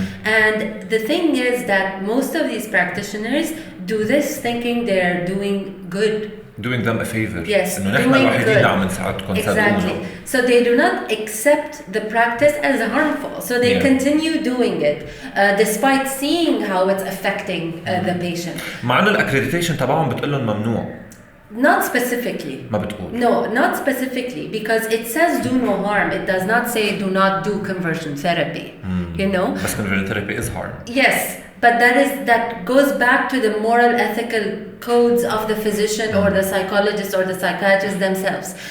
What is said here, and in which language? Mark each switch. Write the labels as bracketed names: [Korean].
[English] And the thing is that most of these practitioners do this thinking they're doing good. Doing them a favor. Yes, doing good. Exactly. So they do not accept the practice as harmful. So they continue doing it despite seeing how it's affecting the patient. [Arabic] مع انه الاكريديتيشن تبعهم بتقول لهم ممنوع. [English] Not specifically. [Arabic] ما بتقول. [English] No, not specifically, because it says do no harm. It does not say do not do conversion therapy. You know? But conversion therapy is harm. Yes, but that goes back to the moral, ethical codes of the physician or the psychologist or the psychiatrist themselves.